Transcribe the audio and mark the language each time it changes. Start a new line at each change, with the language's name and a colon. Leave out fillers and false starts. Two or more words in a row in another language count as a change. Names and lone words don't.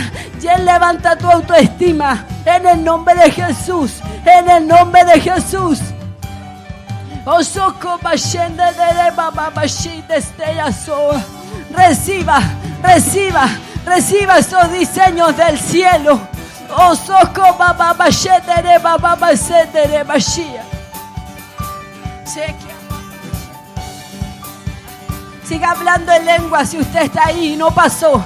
Spanish: Y Él levanta tu autoestima en el nombre de Jesús, en el nombre de Jesús. Oh, Socobashende de Bababashi de Estellasoa. Reciba, reciba, reciba esos diseños del cielo. Oh, soco baba bashetere baba basetere bashia. Siga hablando en lengua si usted está ahí y no pasó.